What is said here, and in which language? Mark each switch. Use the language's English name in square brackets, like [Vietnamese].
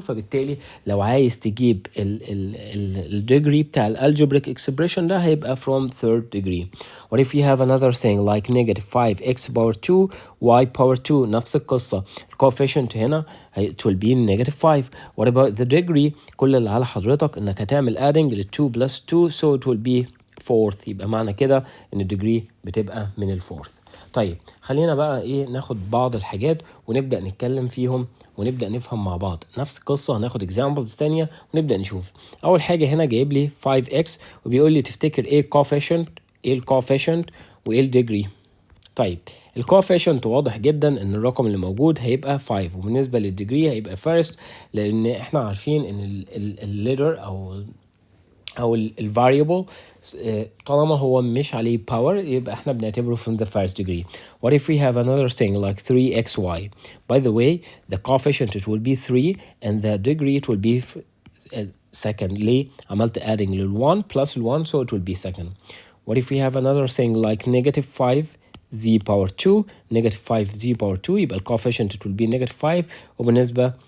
[Arabic] فبالتالي لو عايز تجيب الديجري بتاع الالجبريك اكسبريشن ده هيبقى from third degree. [English] What if you have another thing like negative 5x power 2 y power 2؟ [Arabic] نفس القصة، الكوفيشنت هنا [English] it will be negative 5. What about the degree؟ [Arabic] كل اللي على حضرتك انك هتعمل [English] adding ل 2 plus 2 so it will be fourth. [Arabic] يبقى معنى كده ان الديجري بتبقى من الفورث. طيب خلينا بقى ايه ناخد بعض الحاجات ونبدأ نتكلم فيهم ونبدأ نفهم مع بعض. نفس القصة هناخد examples تانية ونبدأ نشوف. أول حاجة هنا جايب لي 5x وبيقول لي تفتكر إيه الكوفيشنت وإيه الديجري. طيب الكوفيشنت واضح جدا إن الرقم اللي موجود هيبقى 5، وبالنسبة للديجري هيبقى first، لأن إحنا عارفين إن الليتر أو الفاريبل طالما هو مش عليه power يبقى احنا بنعتبره [English] from the first degree. What if we have another thing like 3xy? By the way, the coefficient it will be 3 and the degree it will be second. [Arabic] ليه؟ عملت adding لل 1 plus 1 [English] so it will be second. What if we have another thing like negative 5z power 2 negative 5z power 2 يبقى coefficient it will be negative 5 وبالنسبة